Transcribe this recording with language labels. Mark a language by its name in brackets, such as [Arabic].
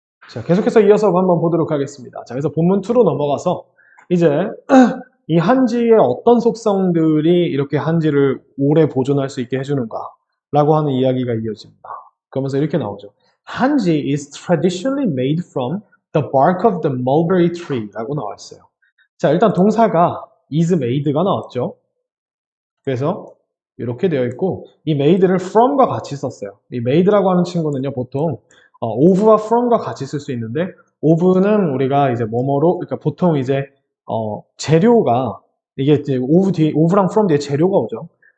[Korean] 자, 계속해서 이어서 한번 보도록 하겠습니다. 자, 그래서 본문 2로 넘어가서 이제 이 한지의 어떤 속성들이 이렇게 한지를 오래 보존할 수 있게 해주는가 라고 하는 이야기가 이어집니다. 그러면서 이렇게 나오죠. [English] 한지 is traditionally made from the bark of the mulberry tree [Korean] 라고 나와 있어요. 자, 일단 동사가 is made가 나왔죠. 그래서 이렇게 되어 있고 이 made를 from과 같이 썼어요. 이 made라고 하는 친구는요, 보통 of와 from과 같이 쓸 수 있는데 of는 우리가 이제 뭐뭐로, 그러니까 보통 이제 재료가 이게 이제 of랑 from 뒤에 재료가 오죠.